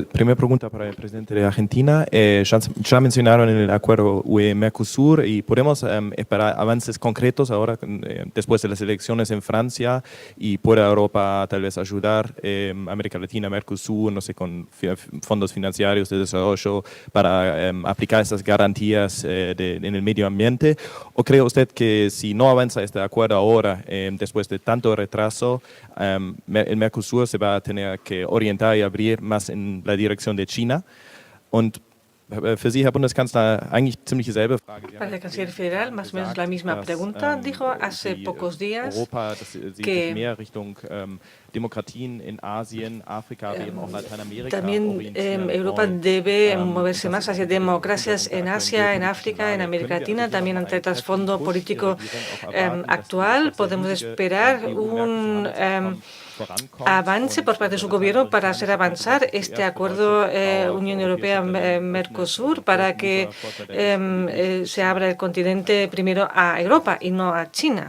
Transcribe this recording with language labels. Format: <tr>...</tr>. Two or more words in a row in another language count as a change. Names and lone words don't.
<es>Primera pregunta para el presidente de Argentina. Ya mencionaron el acuerdo UE-Mercosur y podemos esperar avances concretos ahora después de las elecciones en Francia y pueda Europa tal vez ayudar a América Latina, Mercosur, no sé, con fondos financieros de desarrollo para aplicar estas garantías en el medio ambiente. ¿O cree usted que si no avanza este acuerdo ahora, después de tanto retraso, el Mercosur se va a tener que orientar y abrir más en la dirección de China?</es> <de>Und für Sie, Herr Bundeskanzler, eigentlich ziemlich dieselbe Frage.</de> <es>Para el canciller federal, más o menos la misma pregunta. Dijo hace pocos días</es> <de>Europa, que mehr Richtung Demokratien en Asien, África, eben auch Lateinamerika.</de> <es>También Europa debe moverse más hacia democracias en Asia, en África, en América Latina. También ante el trasfondo político actual podemos esperar un avance por parte de su gobierno para hacer avanzar este acuerdo Unión Europea-Mercosur para que se abra el continente primero a Europa y no a China.</es>